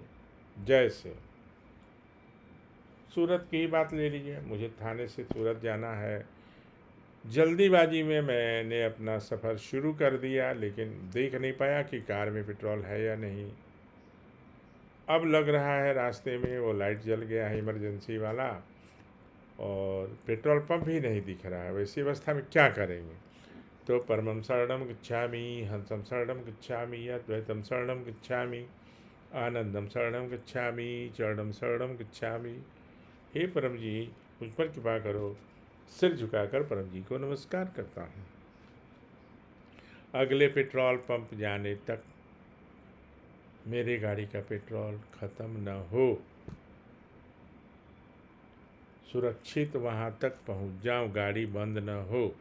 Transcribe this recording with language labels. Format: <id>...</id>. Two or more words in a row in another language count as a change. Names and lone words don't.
<hi>जैसे सूरत की ही बात ले लीजिए, मुझे थाने से सूरत जाना है, जल्दीबाजी में मैंने अपना सफ़र शुरू कर दिया, लेकिन देख नहीं पाया कि कार में पेट्रोल है या नहीं। अब लग रहा है रास्ते में वो लाइट जल गया है इमरजेंसी वाला, और पेट्रोल पंप ही नहीं दिख रहा है। वैसी अवस्था में क्या करेंगे?</hi> <sa>तो परमं शरणं गच्छामि, हंसं शरणं गच्छामि, अद्वैतं शरणं गच्छामि, आनंदम शरणं गच्छामि, चरणं शरणं गच्छामि।</sa> <hi>हे परम जी, मुझ पर कृपा करो। सिर झुकाकर परम जी को नमस्कार करता हूँ। अगले पेट्रोल पंप जाने तक मेरे गाड़ी का पेट्रोल ख़त्म न हो, सुरक्षित वहाँ तक पहुँच जाऊँ, गाड़ी बंद न हो।</hi>